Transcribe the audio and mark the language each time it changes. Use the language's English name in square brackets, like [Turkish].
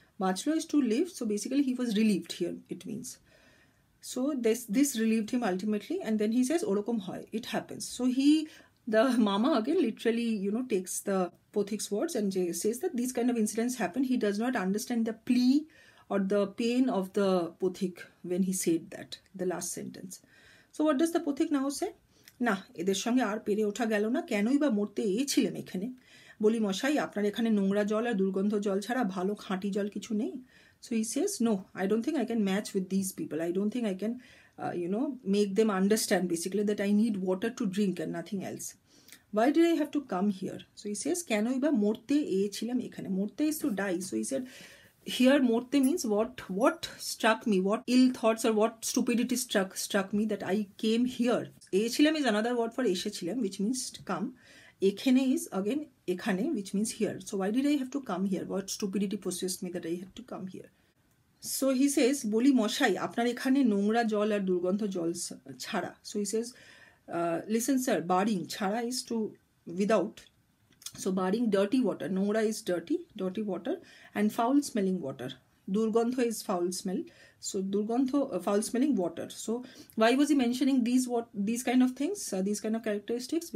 [English] Bachlo is to live, so basically he was relieved here, it means. So this relieved him ultimately, and then he says orokom hoy, it happens. So the mama again literally, you know, takes the Pothik's words and says that these kind of incidents happen. He does not understand the plea or the pain of the Pothik when he said that, the last sentence. So what does the Pothik now say? [Bangla] না এদের সঙ্গে আর পেরে ওঠা গেল না, কেনই বা মরতে ছিলেন এখানে। বলি মশাই আপনার এখানে নোংরা জল আর দুর্গন্ধ জল ছাড়া ভালো খাঁটি জল কিছু নেই? [English] So he says, no, I don't think I can match with these people. I don't think I can, you know, make them understand basically that I need water to drink and nothing else. Why did I have to come here? So he says, [Bangla] kenoi ba morte ছিলাম এখানে? [English] Morte is to die. So he said, here morte means what struck me, what ill thoughts or what stupidity struck me that I came here. ছিলাম is another word for এসেছিলাম, which means to come. এখানে is again এখানে, which means here. So why did I have to come here? What stupidity possessed me that I had to come here? So he says, [Bangla] বলি মশাই আপনার এখানে নোংরা জল আর দুর্গন্ধ জল ছাড়া. [English] So he says, listen sir, baring ছাড়া is to without. So baring dirty water, নোংরা is dirty water, and foul smelling water. Durgandho is foul smell. So durgandho, foul smelling water. So why was he mentioning these kind of things, these kind of characteristics?